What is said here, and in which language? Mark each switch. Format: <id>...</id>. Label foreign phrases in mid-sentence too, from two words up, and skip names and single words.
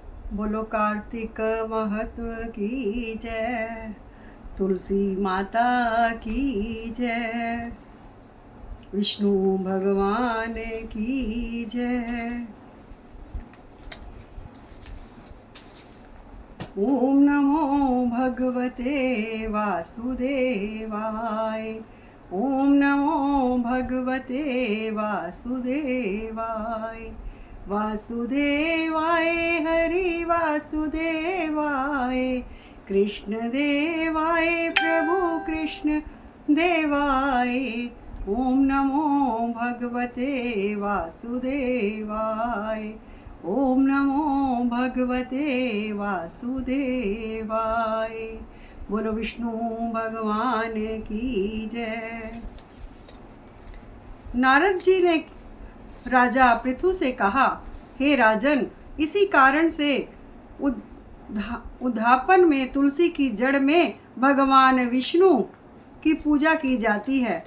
<hi>बोलो कार्तिक महत्व की जय, तुलसी माता की जय, विष्णु भगवान की जय।</hi> <sa>ओम नमो भगवते वासुदेवाय। ओम नमो भगवते वासुदेवाय। वासुदेवाय हरि वासुदेवाय, कृष्ण देवाय प्रभु कृष्ण देवाय। ओम नमो भगवते वासुदेवाय। ओम नमो भगवते वासुदेवाय।</sa> <hi>बोलो विष्णु भगवान की जय। नारद जी ने राजा पृथु से कहा, हे राजन, इसी कारण से उद्धापन में तुलसी की जड़ में भगवान विष्णु की पूजा की जाती है।</hi>